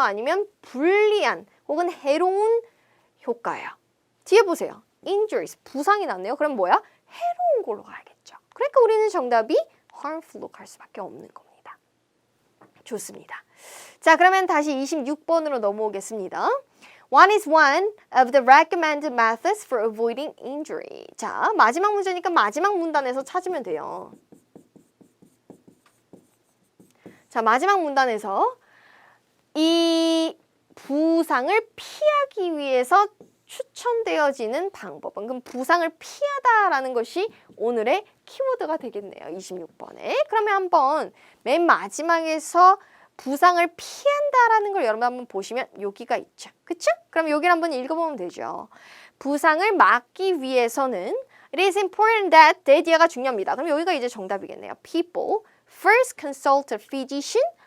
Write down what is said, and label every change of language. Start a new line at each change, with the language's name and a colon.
Korean: 아니면 불리한 혹은 해로운 효과예요? 뒤에 보세요. injuries, 부상이 났네요. 그럼 뭐야? 해로운 걸로 가야겠죠. 그러니까 우리는 정답이 harmful로 갈 수밖에 없는 겁니다. 좋습니다. 자, 그러면 다시 26번으로 넘어오겠습니다.
English: What is one of the recommended methods for avoiding injury?
Korean: 자, 마지막 문제니까 마지막 문단에서 찾으면 돼요. 자, 마지막 문단에서 이 부상을 피하기 위해서 추천되어지는 방법은, 그럼 부상을 피하다라는 것이 오늘의 키워드가 되겠네요. 26번에. 그러면 한번 맨 마지막에서 부상을 피한다라는 걸 여러분 한번 보시면 여기가 있죠. 그쵸? 그럼 여기를 한번 읽어보면 되죠. 부상을 막기 위해서는
English: It is important that,
Korean: 대디어가 중요합니다. 그럼 여기가 이제 정답이겠네요.
English: People first consult a physician.